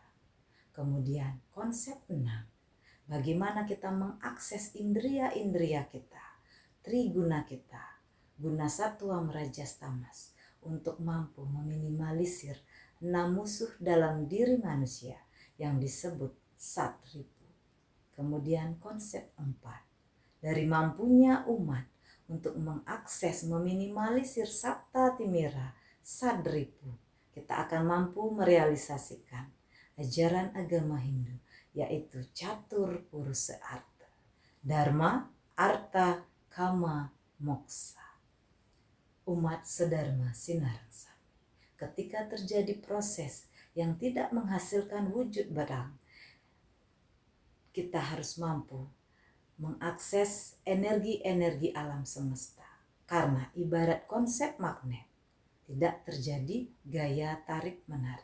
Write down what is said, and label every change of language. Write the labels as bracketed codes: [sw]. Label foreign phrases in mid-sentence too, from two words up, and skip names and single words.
[id] Kemudian konsep 6, bagaimana kita mengakses indria-indria kita, triguna kita, guna satwa merajas tamas untuk mampu meminimalisir 6 musuh dalam diri manusia yang disebut satripu. Kemudian konsep 4, dari mampunya umat untuk mengakses meminimalisir Sapta Timira Sadripu, kita akan mampu merealisasikan ajaran agama Hindu yaitu Catur Purusa Arta, Dharma, Arta, Kama, Moksa. Umat sedharma [ban] sinaran sami. [id] Ketika terjadi proses yang tidak menghasilkan wujud barang, kita harus mampu mengakses energi-energi alam semesta. Karena ibarat konsep magnet, tidak terjadi gaya tarik-menarik.